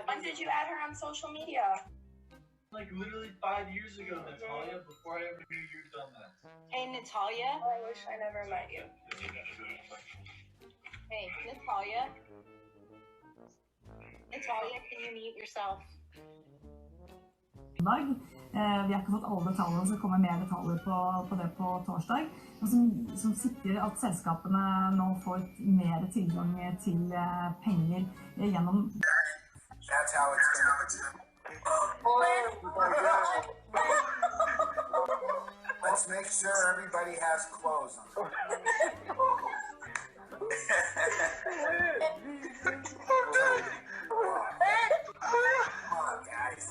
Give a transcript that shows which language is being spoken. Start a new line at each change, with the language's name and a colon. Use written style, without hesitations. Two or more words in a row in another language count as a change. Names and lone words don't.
English: When did you add her on social media? Like literally 5 years ago, Natalia, before I ever knew you'd done that. Hey, Natalia. Oh, I wish I never met you. Hey, Natalia. Natalia, can you mute yourself?
Norwegian: Vi har ikke fått alle detaljene, så det kommer mer detaljer på det på torsdag. Og som sikrer at selskapene nå får mer tilgang til penger gjennom...
English: That's how it's gonna Let's make sure everybody has clothes on. Come on, guys.